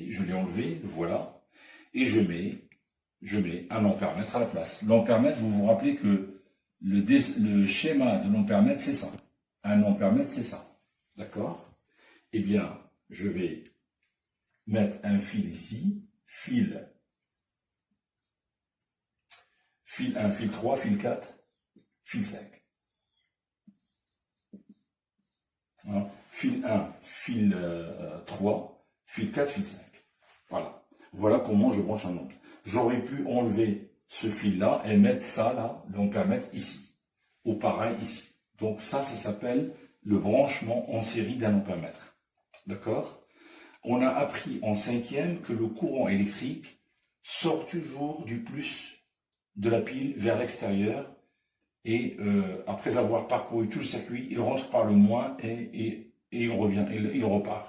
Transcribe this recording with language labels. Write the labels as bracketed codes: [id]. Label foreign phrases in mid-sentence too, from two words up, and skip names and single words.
[fr] Je l'ai enlevé, voilà. Et je mets un ampèremètre à la place. L'ampèremètre, vous vous rappelez que le schéma de l'ampèremètre, c'est ça. Un ampèremètre, c'est ça. D'accord? Eh bien, je vais mettre un fil ici, fil 1, fil 3, fil 4, fil 5. Hein? Fil 1, fil 3, fil 4, fil 5. Voilà. Voilà comment je branche un oncle. J'aurais pu enlever ce fil-là et mettre ça là, l'ampèremètre ici. Ou pareil ici. Donc ça s'appelle le branchement en série d'un ampèremètre. D'accord? On a appris en 5e que le courant électrique sort toujours du plus de la pile vers l'extérieur et après avoir parcouru tout le circuit, il rentre par le moins et il revient, il repart.